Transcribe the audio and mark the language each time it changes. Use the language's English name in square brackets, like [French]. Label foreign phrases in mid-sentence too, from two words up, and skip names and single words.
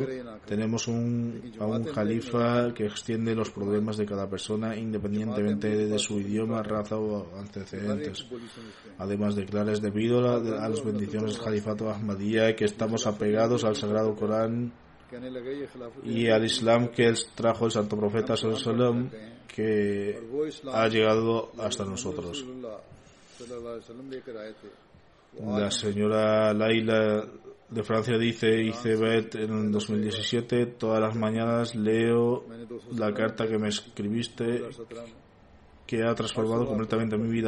[Spanish] Tenemos a un califa que extiende los problemas de cada persona independientemente de su idioma, raza o antecedentes. Además, declara: es debido a las bendiciones del califato Ahmadiyya que estamos apegados al Sagrado Corán y al Islam que trajo el Santo Profeta [Arabic] صلى الله عليه وسلم, [Spanish] que ha llegado hasta nosotros. La señora Laila de Francia dice: hice Bet en 2017, todas las mañanas leo la carta que me escribiste, que ha transformado completamente mi vida.